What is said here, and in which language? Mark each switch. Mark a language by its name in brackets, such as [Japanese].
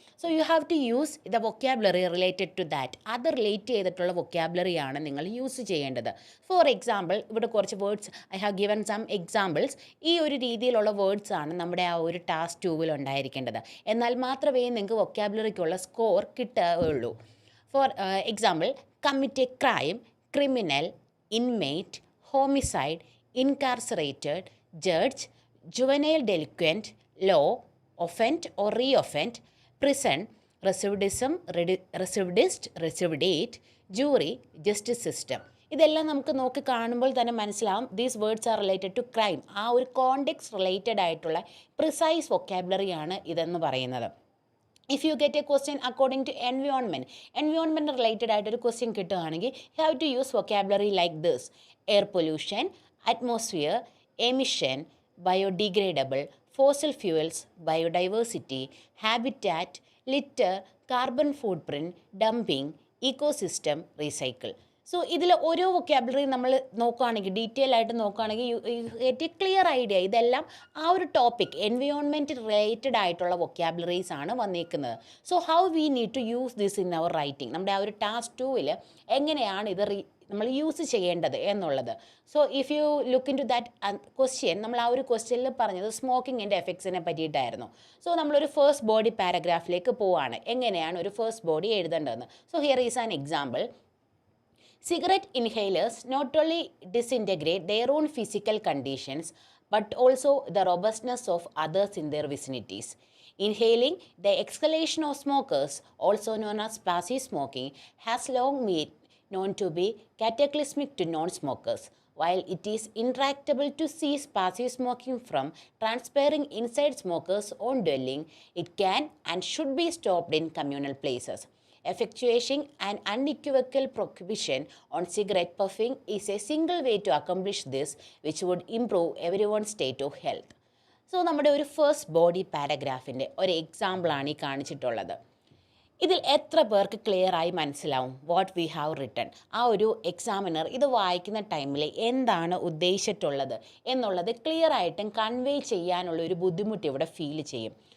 [English] So you have to use the vocabulary related to that. [Malayalam] അത് relate ചെയ്തിട്ടുള്ള വൊക്കാബുലറിയാണ് നിങ്ങൾ use ചെയ്യേണ്ടത്. [English] for example, [Malayalam] ഇവിടെ കുറച്ച് [English] Words I have given some examples. [Malayalam] ഈ ഒരു രീതിയിലുള്ള വേർഡ്സ് ആണ് നമ്മുടെ ആ ഒരു ടാസ്ക് 2 ഉണ്ടായിരിക്കേണ്ടത്. എന്നാൽ മാത്രമേ നിങ്ങൾക്ക് വൊക്കാബുലറിക്കുള്ള സ്കോർ കിട്ടുകയുള്ളൂ. [English] For example, commit a crime, criminal, inmate, homicide, incarcerated, judge, juvenile delinquent, law, offend or re-offend, prison, recidivism, recidivist, recidivate, jury, justice system. [Malayalam] ഇതെല്ലാം നമുക്ക് നോക്കി കാണുമ്പോൾ തന്നെ മനസ്സിലാവും [English] These words are related to crime. [Malayalam] ആ ഒരു കോണ്ടെക്സ്റ്റ് റിലേറ്റഡ് ആയിട്ടുള്ള precise വൊക്കാബുലറിയാണ് ഇതെന്ന് പറയുന്നത്. [English] if you get a question according to environment related [Malayalam] ആയിട്ടൊരു ക്വസ്റ്റ്യൻ കിട്ടുകയാണെങ്കിൽ [English] You have to use vocabulary like this: air pollution, atmosphere, emission, biodegradable, fossil fuels, biodiversity, habitat, litter, carbon footprint, dumping, ecosystem, recycle. [Malayalam] So ഇതിൽ ഓരോ vocabulary നമ്മൾ നോക്കുകയാണെങ്കിൽ, detail ആയിട്ട് നോക്കുകയാണെങ്കിൽ [English] Get a clear idea. [Malayalam] ഇതെല്ലാം ആ ഒരു ടോപ്പിക് എൻവയോൺമെൻറ്റ് റിലേറ്റഡ് ആയിട്ടുള്ള വൊക്കാബുലറീസ് ആണ് വന്നിരിക്കുന്നത്. [English] So how we need to use this in our writing. [Malayalam] നമ്മുടെ ആ ഒരു ടാസ്ക് 2 എങ്ങനെയാണ് ഇത് നമ്മൾ യൂസ് ചെയ്യേണ്ടത് എന്നുള്ളത്. [English] so if you look into that question, [Malayalam] നമ്മൾ ആ ഒരു ക്വസ്റ്റ്യനിൽ പറഞ്ഞത് സ്മോക്കിങ്ങിൻ്റെ എഫക്ട്സിനെ പറ്റിയിട്ടായിരുന്നു. സോ നമ്മളൊരു ഫസ്റ്റ് ബോഡി പാരഗ്രാഫിലേക്ക് പോവുകയാണ്, എങ്ങനെയാണ് ഒരു first body എഴുതേണ്ടതെന്ന്. [English] So here is an example. Cigarette inhalers not only disintegrate their own physical conditions but also the robustness of others in their vicinities. Inhaling the exhalation of smokers, also known as passive smoking, has long been known to be cataclysmic to non-smokers. While it is intractable to cease passive smoking from transpiring inside smokers' own dwelling, it can and should be stopped in communal places. Effectuating an unequivocal prohibition on cigarette puffing is a single way to accomplish this, which would improve everyone's state of health. [Malayalam] So നമ്മുടെ ഒരു first body പാരഗ്രാഫിൻ്റെ ഒരു എക്സാമ്പിളാണ് ഈ കാണിച്ചിട്ടുള്ളത്. ഇതിൽ എത്ര പേർക്ക് clear ആയി മനസ്സിലാവും [English] What we have written? [Malayalam] ആ ഒരു എക്സാമിനർ ഇത് വായിക്കുന്ന ടൈമിൽ എന്താണ് ഉദ്ദേശിച്ചിട്ടുള്ളത് എന്നുള്ളത് ക്ലിയർ ആയിട്ടും കൺവേ ചെയ്യാനുള്ള ഒരു ബുദ്ധിമുട്ട് ഇവിടെ ഫീൽ ചെയ്യും.